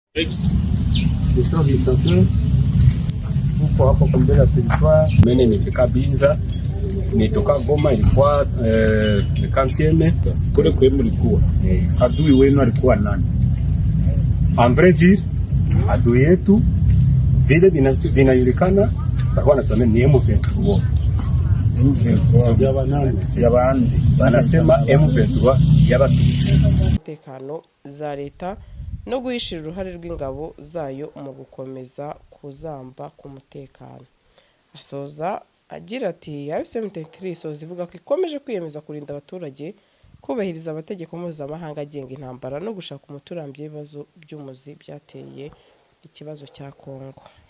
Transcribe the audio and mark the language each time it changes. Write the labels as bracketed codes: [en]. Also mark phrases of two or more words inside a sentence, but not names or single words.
[sw] Huko hapo kwa mbele ya territoire. Mimi nimefika Binza, nitoka Goma, ilikuwa kantieme kule kwenu mlikuwa. Adui wenu alikuwa nani? [fr] En vrai dire, [sw] adui yetu vile vinajulikana kwa nasema ni M23. [rw] Y'abandi banasema M23 y'abatutsi. Umutekano za leta no guhishira uruhare rw'ingabo zayo mu gukomeza kuzamba ku mutekano. Asoza agira ati M23 soza ivuga ko ikomeje kwiyemeza kurinda abaturage, kubahiriza amategeko mpuzamahanga agenga intambara no gushaka umuturambye ibibazo by'umuzi byateye ikibazo cya Kongo.